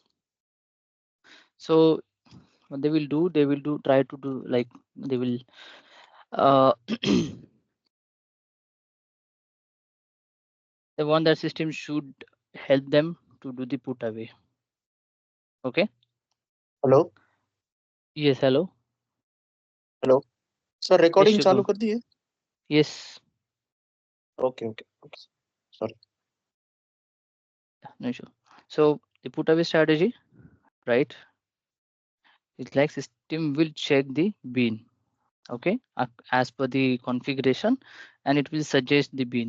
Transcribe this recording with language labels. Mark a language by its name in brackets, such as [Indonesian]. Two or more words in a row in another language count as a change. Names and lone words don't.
[English] So what they will do, try to do like they will they want that system should help them to do the put away. Okay. हेलो Yes, hello. hello sir, recording Yes, [Hindi] चालू [English] Shubham. [Hindi] कर दी है? [English] Yes. okay okay okay sorry. No issue. So the put away strategy, right? It's like system will check the bin, okay, as per the configuration, and it will suggest the bin.